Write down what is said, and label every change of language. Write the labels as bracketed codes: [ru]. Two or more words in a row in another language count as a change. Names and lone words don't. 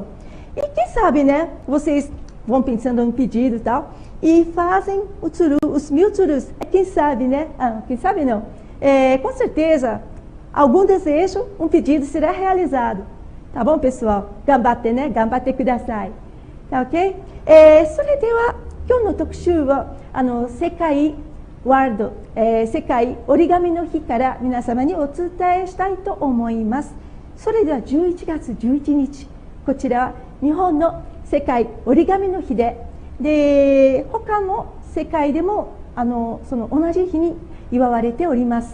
[pt] E quem sabe, né? Vocês vão pensando em pedido e tal, e fazem o tsuru, os 1000 tsurus. Quem sabe, né? Quem sabe não. Com certeza, algum desejo, um pedido será realizado. Tá bom, pessoal? Gambatte, né? [ja] 頑張ってください. [pt] Tá ok? [ja] それでは今日の特集は世界世界折り紙の日から皆様にお伝えしたいと思います。それでは11月11日、こちらは日本の世界折り紙の日で、他の世界でもその同じ日に祝われております。